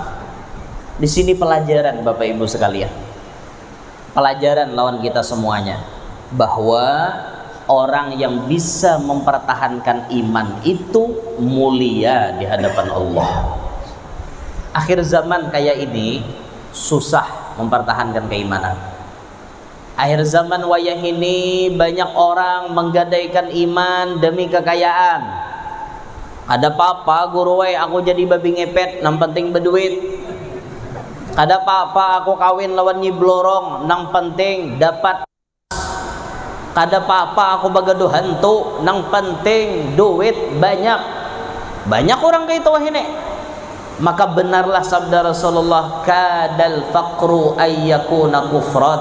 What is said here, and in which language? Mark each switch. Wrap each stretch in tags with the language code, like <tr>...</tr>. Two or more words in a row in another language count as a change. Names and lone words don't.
<bjn>Di sini pelajaran Bapak Ibu sekalian, pelajaran lawan kita semuanya, bahwa orang yang bisa mempertahankan iman itu mulia di hadapan Allah. Akhir zaman kayak ini susah mempertahankan keimanan. Akhir zaman wayah ini banyak orang menggadaikan iman demi kekayaan. Ada apa-apa guru way aku jadi babi ngepet, nang penting berduit. Ada apa-apa aku kawin lawan nyi blorong, nang penting dapat. Kada apa-apa aku bagaduh hantu, nang penting duit banyak. Banyak orang kayak itu ini. Maka benarlah sabda Rasulullah,</bjn> <ar>kadal faqru ayyakuna kufran.</ar>